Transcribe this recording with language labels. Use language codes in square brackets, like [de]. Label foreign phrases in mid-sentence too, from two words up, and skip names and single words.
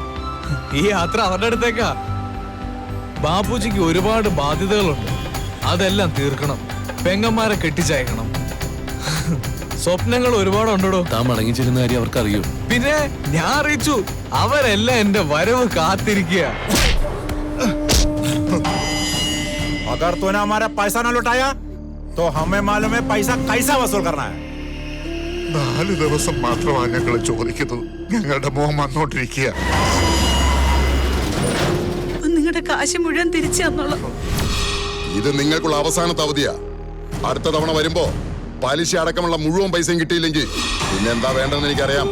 [ml] ഈ യാത്ര അവരുടെ അടുത്തേക്കാ. ബാപ്പുജിക്ക് ഒരുപാട് ബാധ്യതകളുണ്ട്, അതെല്ലാം തീർക്കണം. പെങ്ങന്മാരെ കെട്ടിച്ചയക്കണം. സ്വപ്നങ്ങൾ ഒരുപാടുണ്ടോ. താൻ മടങ്ങി ചെല്ലുന്ന കാര്യം അവർക്ക് അറിയോ? പിന്നെ ഞാൻ അറിയിച്ചു. അവരെല്ലാം എന്റെ വരവ് കാത്തിരിക്കുക. [hi] अगर तूने हमारा पैसा न लौटाया तो हमें मालूम है पैसा कैसा वसूल करना है. [ml] 4 ദിവസം മാത്രമാണ് ഞങ്ങൾ ചോദിക്കുന്നത്. ഞങ്ങളുടെ മോഹം വന്നോണ്ടിരിക്കുക. നിങ്ങളുടെ കാശ് മുഴുവൻ തിരിച്ചു തന്നോളാം. ഇത് നിങ്ങൾക്കുള്ള അവസാനത്തെ അവധിയാ. അടുത്ത തവണ വരുമ്പോ പലിശ അടക്കമുള്ള മുഴുവൻ പൈസയും കിട്ടിയില്ലെങ്കിൽ പിന്നെ എന്താ വേണ്ടെന്ന് എനിക്കറിയാം.